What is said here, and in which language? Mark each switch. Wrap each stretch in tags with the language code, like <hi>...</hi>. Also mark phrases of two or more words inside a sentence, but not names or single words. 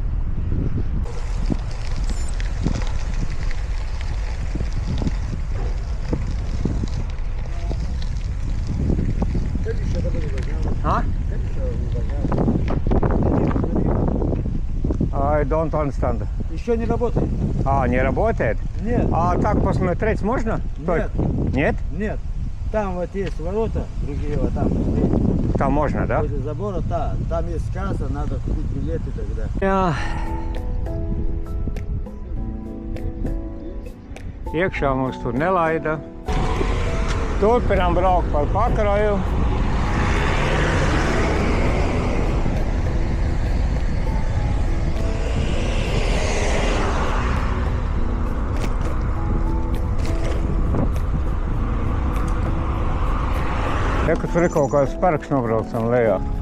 <ru>А?</ru> <en>I don't understand.</en> <ru>Еще не работает. А, не работает? Нет, А так посмотреть можно? Нет. Нет? нет. Там вот есть ворота, другие вот там. Там можно, да? Возле забора, да. Там есть касса, надо купить билеты тогда.</ru> <lv>Jā. Iekšā mums tur nelaida. Turpinām braukt par Pakruju. Ja, ka tur ir kaut kāds parks nobraucam lejā.</lv>